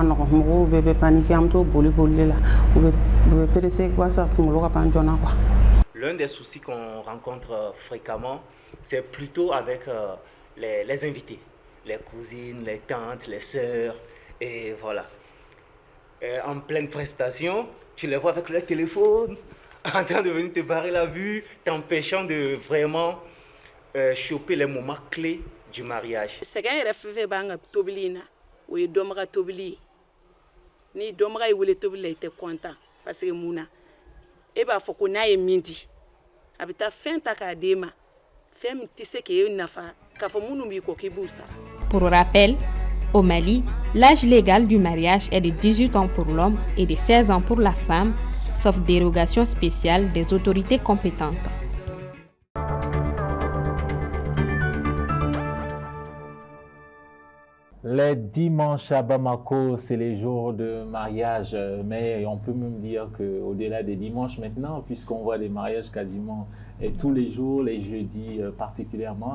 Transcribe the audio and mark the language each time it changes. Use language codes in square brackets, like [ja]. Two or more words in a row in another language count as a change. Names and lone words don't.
[fr] l'un des soucis qu'on rencontre fréquemment, c'est plutôt avec les invités, les cousines, les tantes, les sœurs, et voilà. En pleine prestation, tu les vois avec leur téléphone, en train de venir te barrer la vue, t'empêchant de vraiment choper les moments clés du mariage. [bm] Ni domra yi wele tobili [fr] était content parce que [bm] muna e b'a fɔ ko n'a ye min di a bɛ taa fɛn ta k'a d'e ma fɛn min tɛ se k'e nafa k'a fɔ minnu b'i kɔ k'i b'u sara. [fr] Pour rappel, au Mali, l'âge légal du mariage est de 18 ans pour l'homme et de 16 ans pour la femme, sauf dérogation spéciale des autorités compétentes. Les dimanches à Bamako, c'est les jours de mariage, mais on peut même dire qu'au-delà des dimanches maintenant, puisqu'on voit des mariages quasiment tous les jours, les jeudis particulièrement.